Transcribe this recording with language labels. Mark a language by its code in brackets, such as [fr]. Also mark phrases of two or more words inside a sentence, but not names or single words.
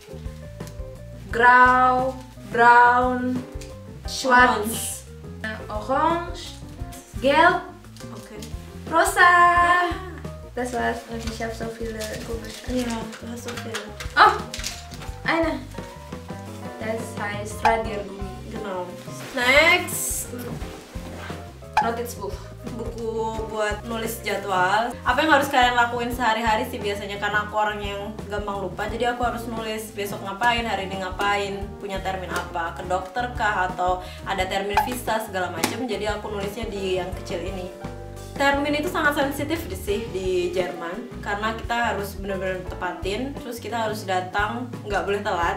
[de] grau, braun, schwarz, orange, gelb, Okay. rosa. Das war's. Und ich habe so viele Kugelschreiber. Ja, du hast so viel. Oh, eine. Das heißt Radiergummi. Genau. Next. Notizbuch. [id] Buku buat nulis jadwal. Apa yang harus kalian lakuin sehari-hari sih biasanya, karena aku orang yang gampang lupa, jadi aku harus nulis besok ngapain, hari ini ngapain, punya termin apa, ke dokter kah, atau ada termin visa segala macam. Jadi aku nulisnya di yang kecil ini. Termin itu sangat sensitif sih di Jerman, karena kita harus benar-benar tepatin, terus kita harus datang, nggak boleh telat.